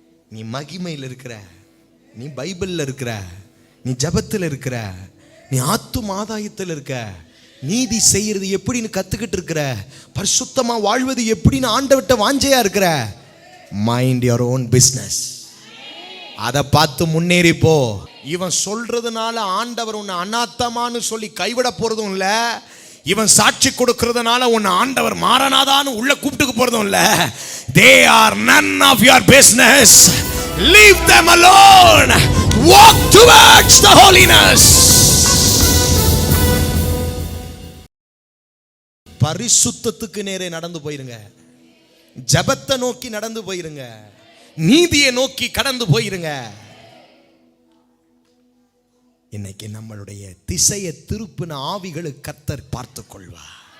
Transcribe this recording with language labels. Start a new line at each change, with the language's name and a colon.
Tamil: நீ மகிமையில் இருக்கிற, நீ பைபிள்ல இருக்கிற, நீ ஜபத்தில் இருக்கிற, நீ ஆத்தும ஆதாயத்தில் இருக்க, நீதி செய்யறது எப்படின்னு கத்துக்கிட்டு இருக்கிற, பரிசுத்தமா வாழ்வது எப்படின்னு ஆண்டவர்ட்ட வாஞ்சையா இருக்கிற.
English: Mind your own business.
Tamil: அதை பார்த்து முன்னேறி போ. இவன் சொல்றதுனால ஆண்டவர் உன்னை அநாத்தமான்னு சொல்லி கைவிட போறதும் இல்ல, இவன் சாட்சி கொடுக்கிறதுனால உன்னை ஆண்டவர் மாறனாதான்னு உள்ள கூப்பிட்டுக்கு போறதும் இல்ல.
English: They are none of your business. Leave them alone. Walk towards the holiness.
Tamil: பரிசுத்தத்துக்கு நேரே நடந்து போயிருங்க. ஜபத்தை நோக்கி நடந்து போயிருங்க. நீதியை நோக்கி கடந்து போயிருங்க. இன்னைக்கு நம்மளுடைய திசையை திருப்பின ஆவிகளை கர்த்தர் பார்த்து கொள்வார்.